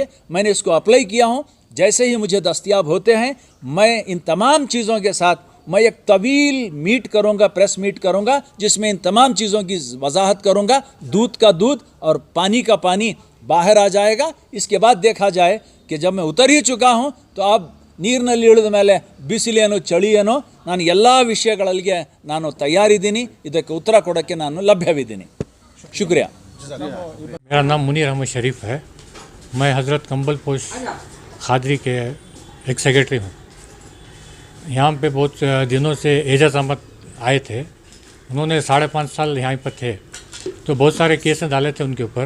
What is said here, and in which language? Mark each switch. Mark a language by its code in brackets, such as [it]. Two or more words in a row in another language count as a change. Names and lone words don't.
[hi] मैंने इसको अप्लाई किया हूँ। जैसे ही मुझे दस्तयाब होते हैं मैं इन तमाम चीज़ों के साथ मैं एक तवील मीट करूँगा, [en] press meet [hi] करूँगा, जिसमें इन तमाम चीज़ों की वजाहत करूँगा। दूध का दूध और पानी का पानी बाहर आ जाएगा। इसके बाद देखा जाए कि जब मैं उतर ही चुका हूँ तो अब [kn] ನೀರಿನಲ್ಲಿ ಇಳಿದ ಮೇಲೆ ಬಿಸಿಲೇನೋ ಚಳಿಯೇನೋ ನಾನು ಎಲ್ಲ ವಿಷಯಗಳಿಗೆ ನಾನು ತಯಾರಿದ್ದೀನಿ, ಇದಕ್ಕೆ ಉತ್ತರ ಕೊಡೋಕ್ಕೆ ನಾನು ಲಭ್ಯವಿದ್ದೀನಿ। [hi] शुक्रिया। मेरा नाम मुनीर अहमद शरीफ है। मैं हज़रत कंबल पोश खादरी के एक सेक्रेटरी हूँ। यहाँ पे बहुत दिनों से एजाज अहमद आए थे, उन्होंने 5.5 साल यहाँ पर थे, तो बहुत सारे केस डाले थे उनके ऊपर।